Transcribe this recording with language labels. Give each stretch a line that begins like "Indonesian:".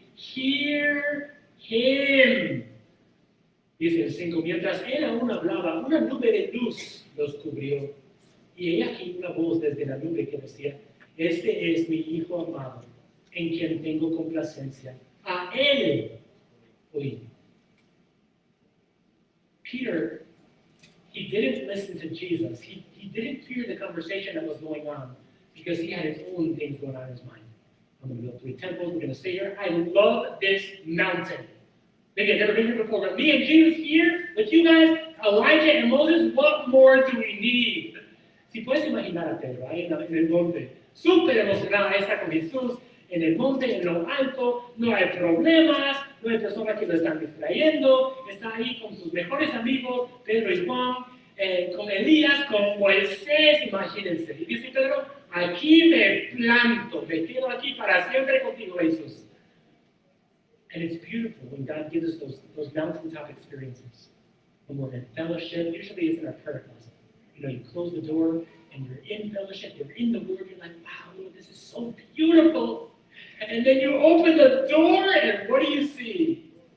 English: Hear him.
Spanish: Dice el 5, mientras él aún hablaba, una nube de luz los cubrió. Y he aquí una voz desde la nube que decía, este es mi Hijo amado, en quien tengo complacencia. A él oí.
English: Peter, he didn't listen to Jesus. He didn't hear the conversation that was going on because he had his own things going on in his mind. I'm going to build 3 temples. We're going to stay here. I love this mountain. Maybe I've never been here before, but me and Jesus here with you guys, Elijah and Moses, what more do we need?
Spanish: Si puedes imaginar a Pedro ahí en el monte, súper emocionado, ahí está con Jesús en el monte, en lo alto, no hay problemas, no hay personas que lo están distrayendo, está ahí con sus mejores amigos, Pedro y Juan, con Elías, con Moisés, imagínense. Y dice Pedro, aquí me planto, me quedo aquí para siempre contigo, Jesús.
English: And it's beautiful when God gives us those mountaintop experiences. When we're in fellowship, usually it's in our prayer closet. You know, you close the door and you're in fellowship, you're in the Word, you're like, wow, Lord, this is so beautiful. And then you open the door and what do you see?